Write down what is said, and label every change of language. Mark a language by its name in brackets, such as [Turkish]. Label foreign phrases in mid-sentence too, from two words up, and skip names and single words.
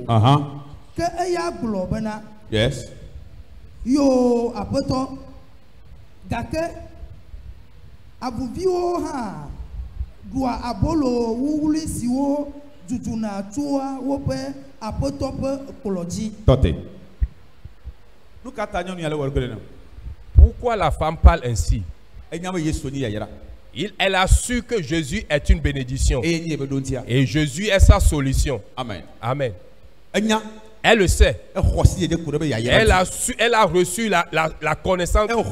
[Ewe] Ke eya gblɔ bena yo aƒetɔ gake avuviwo hã ɖua abolo wuwuli siwo dzuduna tsoa woƒe aƒetɔ ƒe kplɔ dzi. [French] Pourquoi la femme parle ainsi? Elle a su que Jésus est une bénédiction. Et Jésus est sa solution. Amen. Amen. Elle le sait. Elle a reçu la connaissance.